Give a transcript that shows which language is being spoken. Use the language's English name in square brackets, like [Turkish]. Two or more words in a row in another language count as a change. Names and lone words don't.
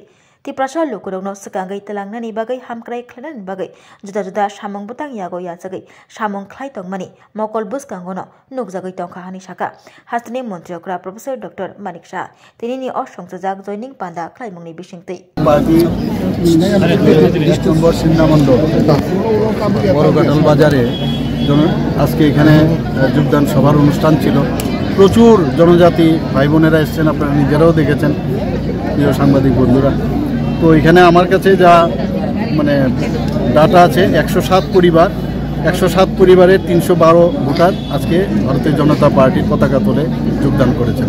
[Kok Borok] Tiprasha Lukurok no Sakangai Telangani Bagai, Hamkrai Klanan Bagai, Juda Juda Shamong Butang Yago Yazagai, Shamong Klai Tongmani, Mokol Buskangono, Nukzagai Tongkahani Shaka, Hastani Montriokra, Professor Dr. Manik Shah, Tini Oshong Zag joining Panda Klaimoni Bishingti. [Bangla] নম্বর সিন্নামন্ড বড়কাটাল বাজারে আজকে এখানে যোগদান সভার অনুষ্ঠান ছিল। প্রচুর জনজাতি ভাই বোনেরা এসেছেন, আপনারা নিজেরাও দেখেছেন প্রিয় সাংবাদিক বন্ধুরা। তো এখানে আমার কাছে যা মানে ডাটা আছে 107 পরিবার, 107 পরিবারের 312 ভোটার আজকে ভারতীয় জনতা পার্টির পতাকা তোলে যোগদান করেছেন।